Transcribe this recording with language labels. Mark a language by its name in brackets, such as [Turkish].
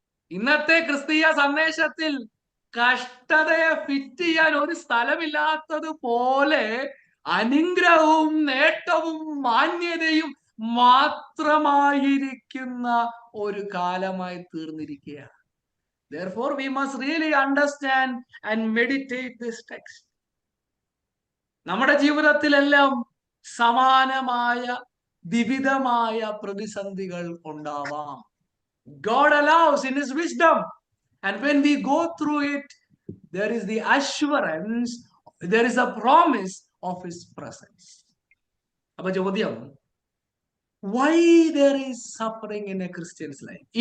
[Malayalam] ഇന്നത്തെ ക്രിസ്തീയ സന്ദേശത്തിൽ കഷ്ടതയെ ഫിറ്റ് ചെയ്യാൻ ഒരു സ്ഥലമില്ലാത്തതുപോലെ അനുഗ്രഹവും നേട്ടവും മാന്യതയും മാത്രമായിരിക്കുന്ന ഒരു കാലമായി തീർന്നിരിക്കുകയാണ്. [English] Therefore we must really understand and meditate this text. [Malayalam] നമ്മുടെ ജീവിതത്തിലെല്ലാം സമാനമായ വിവിധമായ പ്രതിസന്ധികൾ ഉണ്ടാവാം. [English] God allows in His wisdom, and when we go through it, there is the assurance, there is a promise of His presence. [Malayalam] അപ്പൊ ചോദ്യം, [English] why there is suffering in a Christian's life?